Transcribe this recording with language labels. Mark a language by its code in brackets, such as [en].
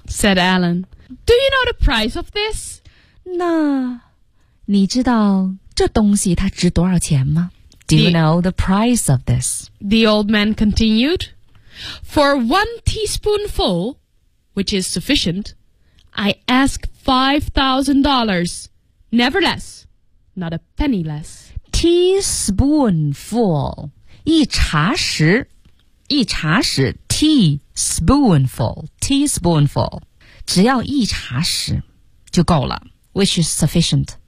[en] said Alan Do you know the price of this? [zh] 那你知道这东西它值多少钱吗? [en] Do you know the price of this? The old man continued, For one teaspoonful, which is sufficient, I ask $5,000. Never less, not a penny less. [zh] Teaspoonful, 一茶匙 teaspoonful, 只要一茶匙就够了 [en] which is sufficient.